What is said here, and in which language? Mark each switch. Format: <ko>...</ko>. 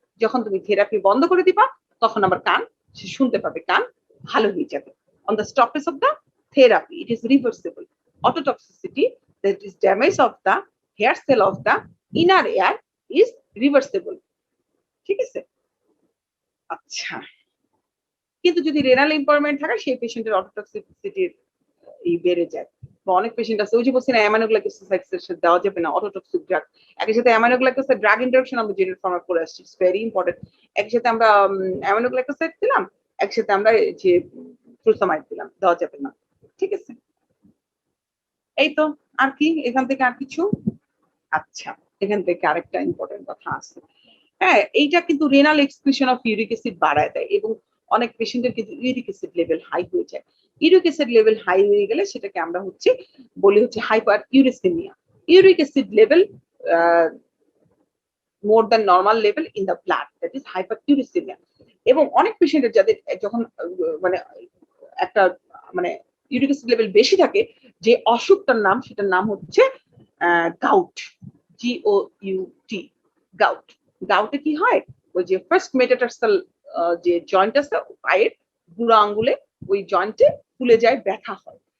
<bn>যখন তুমি থেরাপি বন্ধ করে দিবা তখন আমার কান সে শুনতে পাবে, কান ভালো হয়ে যাবে।</bn> <en>On the stoppage of the therapy it is reversible. Ototoxicity, that is damage of the hair cell of the inner ear, is reversible.</en> <bn>ঠিক আছে, আচ্ছা, কিন্তু যদি রেনাল ইম্পারমেন্ট থাকে সেই পেশেন্টের অটোটক্সিসিটির বেড়ে যায়। বা অনেক পেশেন্ট আছে, ওই যে বলছি না অ্যামাইনোগ্লাইকোসাইডস দেওয়া যাবে না, অটোটক্সিক ড্রাগ। একই সাথে অ্যামাইনোগ্লাইকোসাইড ড্রাগ ইন্টারাকশন আমরা জেনারেল ফর্মে করে আসছি,</bn> <en>It's very important.</en> <bn>একই সাথে আমরা অ্যামাইনোগ্লাইকোসাইড দিলাম, একসাথে আমরা যে ফ্লুসামাইড দিলাম, দেওয়া যাবে না। ঠিক আছে, এই তো। আর কি এখান থেকে আর কিছু? আচ্ছা, এখান থেকে আরেকটা ইম্পর্টেন্ট কথা আছে। হ্যাঁ, এইটা কিন্তু renal excretion of uric acid বাড়ায় দেয় এবং অনেক পেশেন্টের কিন্তু ইউরিক অ্যাসিড লেভেল হাই হয়ে যায়। ইউরিক অ্যাসিড লেভেল হাই হয়ে গেলে সেটাকে আমরা হচ্ছে বলি হচ্ছে hyper uricaemia.</bn> <en>Uric acid level more than normal level in the blood, that is hyperuricemia।</en> <bn>এবং অনেক পেশেন্টের যাদের যখন মানে একটা মানে ইউরিক অ্যাসিড লেভেল বেশি থাকে, যে অসুখটার নাম সেটার নাম হচ্ছে গাউট, GOUT, গাউট। গাউটে কি হয়, ওই যে ফার্স্ট মেটাটার্সাল যে জয়েন্ট আছে পায়ের বুড়ো আঙ্গুলে, ওই জয়েন্টে ফুলে যায়, ব্যথা হয়।</bn>